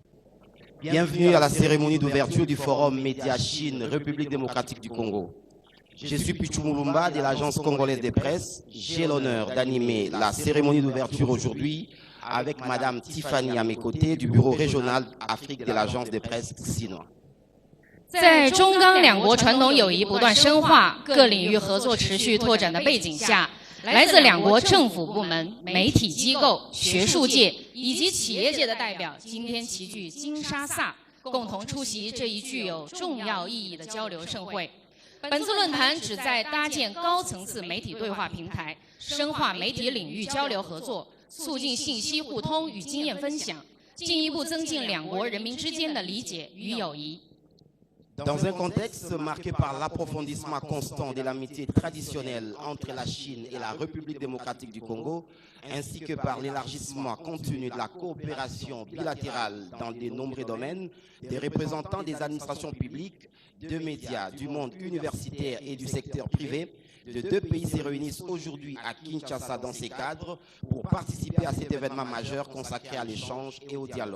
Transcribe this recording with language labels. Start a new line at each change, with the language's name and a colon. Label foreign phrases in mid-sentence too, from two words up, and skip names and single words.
French: Bienvenue à la cérémonie d'ouverture du Forum Média Chine, République démocratique du Congo. Je suis Pichu Mulumba de l'Agence congolaise des presses. J'ai l'honneur d'animer la cérémonie d'ouverture aujourd'hui avec Madame Tiffany à mes côtés du bureau régional Afrique de l'Agence des presses chinoise.
Chinese: 在中港两国传统友谊不断深化、各领域合作持续拓展的背景下，来自两国政府部门、媒体机构、学术界以及企业界的代表今天齐聚金沙萨，共同出席这一具有重要意义的交流盛会。本次论坛旨在搭建高层次媒体对话平台，深化媒体领域交流合作，促进信息互通与经验分享，进一步增进两国人民之间的理解与友谊。
French: Dans un contexte marqué par l'approfondissement constant de l'amitié traditionnelle entre la Chine et la République démocratique du Congo, ainsi que par l'élargissement continu de la coopération bilatérale dans de nombreux domaines, des représentants des administrations publiques, de médias, du monde universitaire et du secteur privé, de deux pays se réunissent aujourd'hui à Kinshasa dans ces cadres pour participer à cet événement majeur consacré à l'échange et au dialogue.